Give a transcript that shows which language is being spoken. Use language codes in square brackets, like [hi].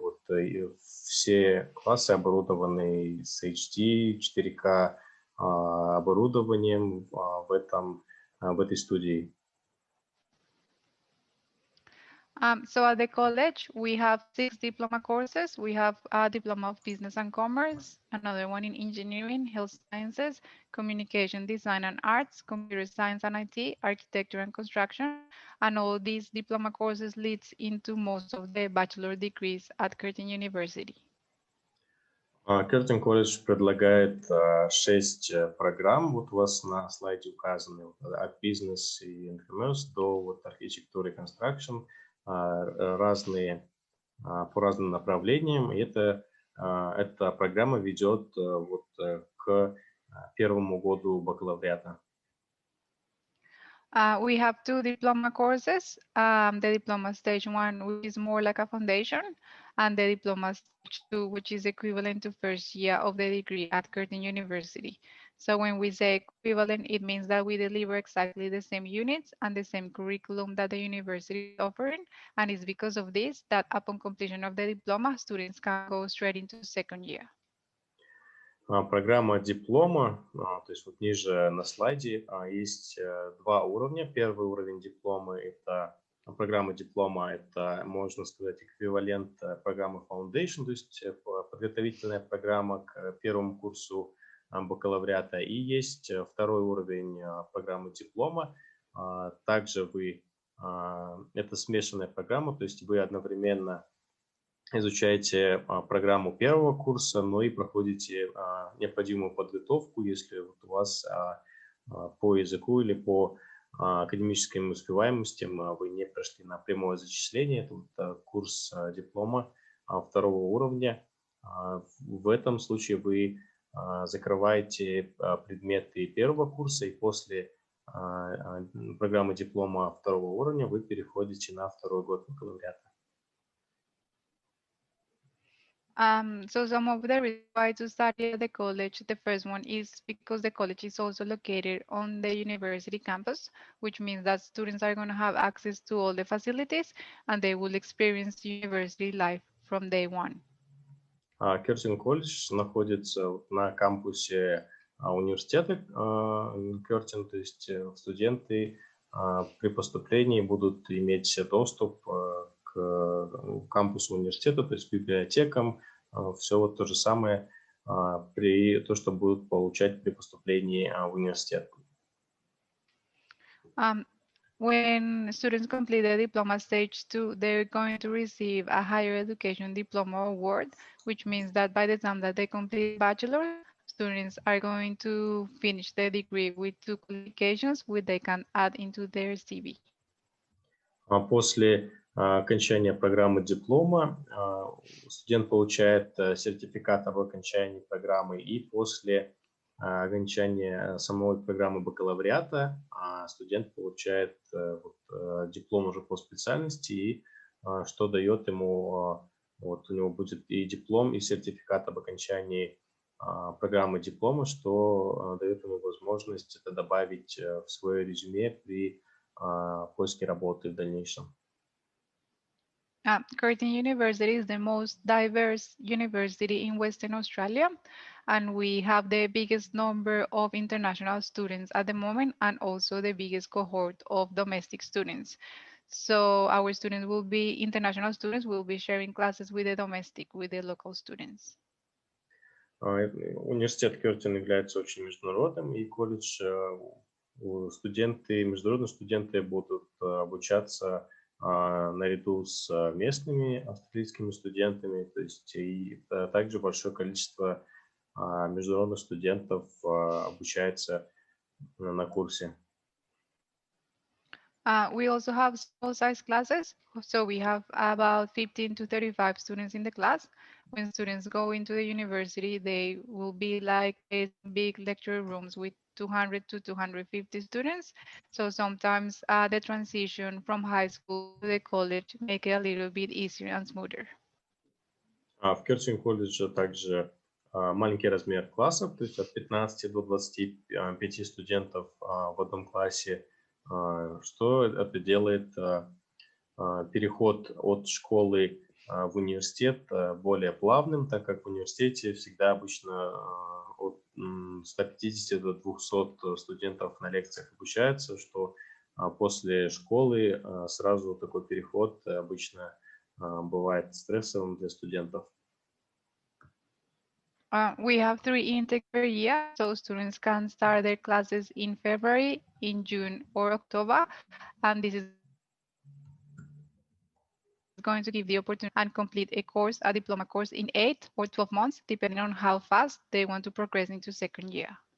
[ru] Вот, все классы оборудованы с HD, 4K оборудованием в этой студии. [en] So at the college, we have 6 diploma courses. We have a diploma of business and commerce, another one in engineering, health sciences, communication design and arts, computer science and IT, architecture and construction. And all these diploma courses leads into most of the bachelor degrees at Curtin University. [ru] Curtin College предлагает 6 программ. Вот у вас на слайде указаны от бизнес и commerce до вот архитектуры и construction. Разные по разным направлениям. И эта программа ведет вот к первому году бакалавриата. [en] We have 2 diploma courses, the diploma stage 1, which is more like a foundation, and the diploma stage 2, which is equivalent to first year of the degree at Curtin University. So when we say equivalent, it means that we deliver exactly the same units and the same curriculum that the university is offering. And it's because of this that upon completion of the diploma, students can go straight into second year. [ru] Программа диплома, то есть вот ниже на слайде есть 2 уровня. Первый уровень диплома – это программа диплома, это, можно сказать, эквивалент программы Foundation, то есть подготовительная программа к первому курсу бакалавриата. И есть второй уровень программы диплома. Также это смешанная программа, то есть вы одновременно изучаете программу первого курса, но и проходите необходимую подготовку, если вот у вас по языку или по академическим успеваемостям вы не прошли на прямое зачисление. Это вот курс диплома второго уровня. В этом случае вы закрываете предметы первого курса, и после программы диплома второго уровня вы переходите на второй год бакалавриата. [en] So some of the reasons why to study at the college, the first one is because the college is also located on the university campus, which means that students are going to have access to all the facilities and they will experience university life from day one. [ru] Curtin College находится на кампусе университета Curtin, то есть студенты при поступлении будут иметь доступ к кампусу университета, то есть библиотекам, все вот то же самое, то, что будут получать при поступлении в университет. [en] When students complete the diploma stage 2, they're going to receive a higher education diploma award, which means that by the time that they complete bachelor, students are going to finish their degree with 2 qualifications, which they can add into their CV. [ru] После окончания программы диплома студент получает сертификат об окончании программы, и после окончания самой программы бакалавриата студент получает диплом уже по специальности, и что дает ему, вот у него будет и диплом, и сертификат об окончании программы диплома, что дает ему возможность это добавить в свое резюме при поиске работы в дальнейшем. [en] Curtin University is the most diverse university in Western Australia, and we have the biggest number of international students at the moment, and also the biggest cohort of domestic students. So our students will be, international students will be sharing classes with the local students. [ru] Университет Curtin является очень международным, и колледж, международные студенты будут обучаться наряду с местными австралийскими студентами, то есть и также большое количество международных студентов обучается на курсе. [en] We also have small-size classes, so we have about 15 to 35 students in the class. When students go into the university, they will be like big lecture rooms with 200 to 250 students. So sometimes the transition from high school to the college make it a little bit easier and smoother. [ru] В Curtin College также маленький размер классов, то есть от 15 до 25 студентов в одном классе, что это делает переход от школы в университет более плавным, так как в университете всегда обычно от 150 до 200 студентов на лекциях обучаются, что после школы сразу такой переход обычно бывает стрессовым для студентов. [en] We have 3 intakes per year, so students can start their classes in February, in June, or October, and this is going to give the opportunity and complete a diploma course in 8 or 12 months, depending on how fast they want to progress into second year.